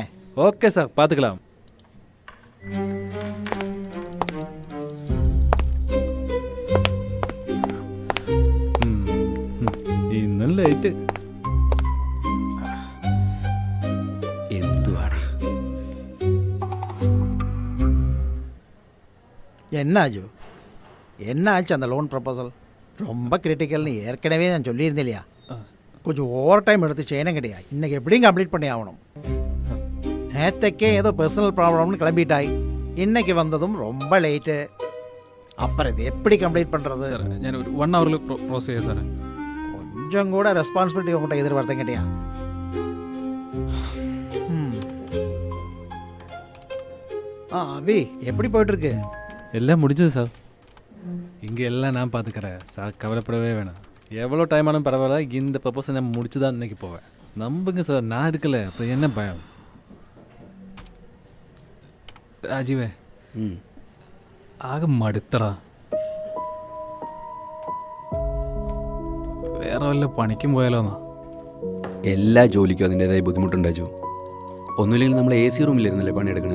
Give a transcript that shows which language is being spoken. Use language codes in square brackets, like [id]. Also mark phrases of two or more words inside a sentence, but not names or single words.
[ta] ஓகே சார், பாத்துக்கலாம். இன்னும் லேட். [ml] എന്തുവാണ് [ta] என்னாச்சு என்னாச்சு அந்த லோன் ப்ரொபோசல்? ரொம்ப கிரிட்டிக்கல்னு ஏற்கனவே நான் சொல்லியிருந்தேன் இல்லையா? கொஞ்சம் ஓவர் டைம் எடுத்து செய்யணும் கிடையாது. இன்றைக்கி எப்படியும் கம்ப்ளீட் பண்ணி ஆகணும். நேற்றுக்கே ஏதோ பர்சனல் ப்ராப்ளம்னு கிளம்பிட்டாய். இன்னைக்கு வந்ததும் ரொம்ப லேட்டு. அப்புறம் இது எப்படி கம்ப்ளீட் பண்ணுறது? [ml] സാർ ഞാൻ ഒരു 1 hour പ്രോസസ് ചെയ്യാം സാറേ. [ta] கொஞ்சம் கூட ரெஸ்பான்சிபிலிட்டி உங்கள்கிட்ட எதிர்பார்த்தேன் கேட்டியா? அபி எப்படி போயிட்டுருக்கு? எல்லாம் முடிஞ்சது சார். இங்கே எல்லாம் நான் பார்த்துக்கிறேன் சார், கவலைப்படவே வேணாம். எவ்வளோ டைம் ஆனாலும் பரவாயில்ல, இந்த ப்ரப்போஸை நான் முடிச்சு தான் இன்றைக்கி போவேன். நம்புங்க சார், நான் இருக்கல, அப்புறம் என்ன பயம்? [ml] രാജീവേ ആകെ മടുത്തടാ. വേറെ വല്ല പണിക്കും പോയാലോന്നാ. എല്ലാ ജോലിക്കും അതിൻ്റെതായ ബുദ്ധിമുട്ടുണ്ടാച്ചു. ഒന്നുമില്ലെങ്കിൽ നമ്മൾ AC റൂമിലിരുന്നല്ലേ പണിയെടുക്കണേ.